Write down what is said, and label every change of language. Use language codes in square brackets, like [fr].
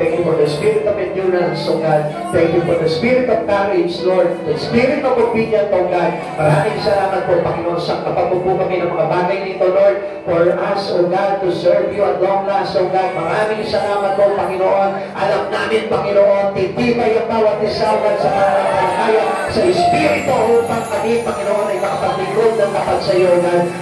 [en] Thank you for the spirit of endurance, O God. Thank you for the spirit of courage, Lord. The spirit of obedience, O God. [tl] Maraming salamat po, Panginoon, sa kapapupo kami ng mga bagay nito, Lord. [en] For us, O God, to serve you at long last, O God. [tl] Maraming salamat po, Panginoon. Alam namin, Panginoon, titibay ang bawat isa, [en] O God, [tl] sa pananampalataya, sa Espiritu, upang kami, Panginoon, ay makapaglingkod ng tapat sa iyo, O God.